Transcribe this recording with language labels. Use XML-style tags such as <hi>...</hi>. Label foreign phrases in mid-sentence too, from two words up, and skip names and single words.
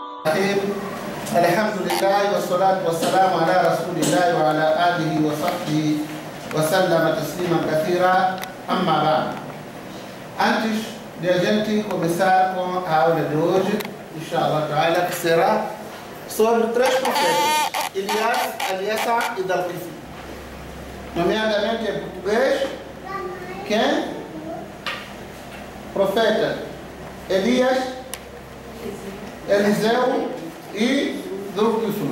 <ar>الرحيم الحمد لله والصلاة والسلام على رسول الله وعلى آله وصحبه وسلم تسليما كثيرا. أما بعد,</ar> <pt>antes de a gente começar com a aula de hoje,</pt> <ar>إن شاء الله تعالى,</ar> <pt>que será sobre três profetas, Elias, Eliasa e Dal-Kifl. Nomeadamente em português, quem? Profeta Elias, Eliseu e Dal-Kifl.</pt>